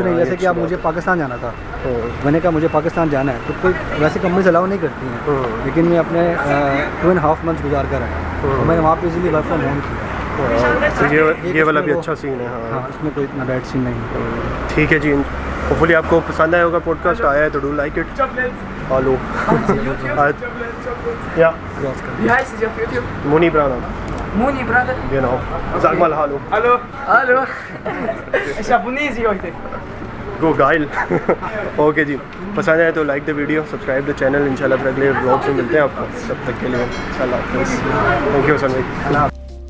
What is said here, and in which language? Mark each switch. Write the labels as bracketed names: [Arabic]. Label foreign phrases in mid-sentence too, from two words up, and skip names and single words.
[Hindi] इशू नहीं, जैसे कि आप मुझे पाकिस्तान जाना था, मैंने कहा मुझे पाकिस्तान जाना है, तो कोई वैसे [English] companies allow [Hindi] नहीं करती हैं, लेकिन मैं अपने 2.5 मंथ्स गुजार कर आया, तो मैंने वहाँ पर इजीली [English] work from home [Hindi] किया। तो ये वाला भी अच्छा सीन है। हाँ, इसमें कोई इतना [English] bad scene [Hindi] नहीं है। ठीक है जी, होपफुली आपको पसंद आया होगा पॉडकास्ट, आया है तो [English] do like it, [Hindi] फॉलो या [German] Wie heißt es auf YouTube? Moni Brana, Moni, Brother. genau. Sag mal hallo. Hallo. Hallo. Ich abonniere Sie heute. गो गाइल। [Hindi] ओके जी, पसंद आए तो [English] like the video, subscribe the channel. [Hindi] इंशाल्लाह फिर अगले व्लॉग से मिलते हैं आपको, तब तक के लिए इंशाल्लाह। [English] thank you sir.